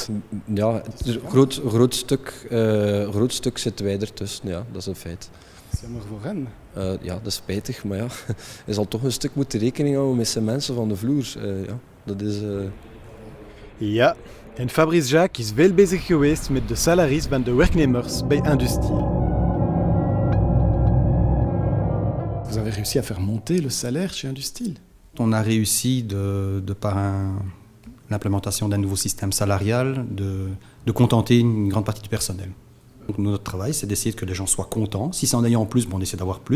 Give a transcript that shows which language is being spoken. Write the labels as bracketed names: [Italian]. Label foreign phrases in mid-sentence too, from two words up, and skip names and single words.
[Dutch] Ja, een groot stuk zitten wij ertussen, ja, dat is een feit. Dat is jammer voor hen. Ja, dat is spijtig, maar ja, je zal toch een stuk moeten rekening houden met zijn mensen van de vloer. Ja, dat is... Ja, en Fabrice Jacques is veel bezig geweest met de salaries van de werknemers bij Industrie. [French] Vous avez réussi à faire monter le salaire chez Industrie? On a réussi de par l'implémentation d'un nouveau système salarial de contenter une grande partie du personnel. Donc notre travail, c'est d'essayer que les gens soient contents. Si c'est en ayant plus, on essaie d'avoir plus.